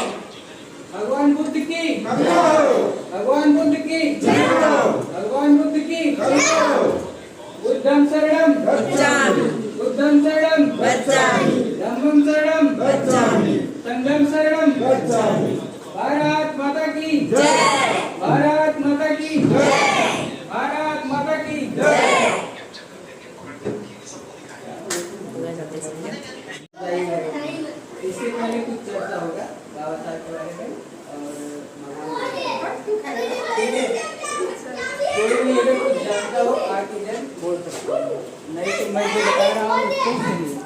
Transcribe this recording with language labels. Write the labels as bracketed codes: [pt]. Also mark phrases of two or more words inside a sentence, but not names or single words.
[hi] भगवान बुद्ध की, भगवान बुद्ध की, भगवान बुद्ध की। [pi] बुद्धं शरणं गच्छामि, बुद्धं शरणं गच्छामि, धम्मं शरणं गच्छामि, संघं शरणं गच्छामि। [hi] भारत माता की जय, भारत माता की जय, भारत माता की जय। इससे पहले कुछ चर्चा होगा बाबा साहब के बारे में और कोई भी अगर कुछ जानता हो आके जन बोल सकते हो, नहीं तो मैं जो बता रहा हूँ उसको सुनिए।